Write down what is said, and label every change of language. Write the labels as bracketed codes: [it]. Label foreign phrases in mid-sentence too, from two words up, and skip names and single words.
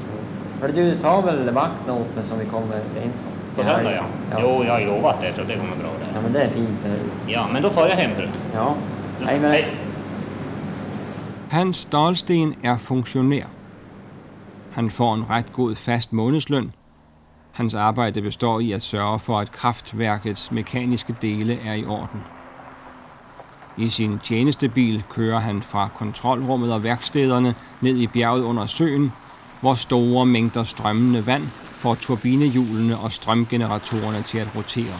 [sv] För du tar väl vakten åt mig som vi kommer överens om? På söndag, ja. Jo, jag har ju lovat det, så det kommer bra. Ja, men det är fint. Ja, men då får jag hem för det. Ja. Hej med dig. [da] Hans Dahlsten er funktionær. Han får en ret god fast månedsløn. Hans arbejde består i at sørge for, at kraftværkets mekaniske dele er i orden. I sin tjenestebil kører han fra kontrolrummet og værkstederne ned i bjerget under søen, hvor store mængder strømmende vand får turbinehjulene og strømgeneratorerne til at rotere.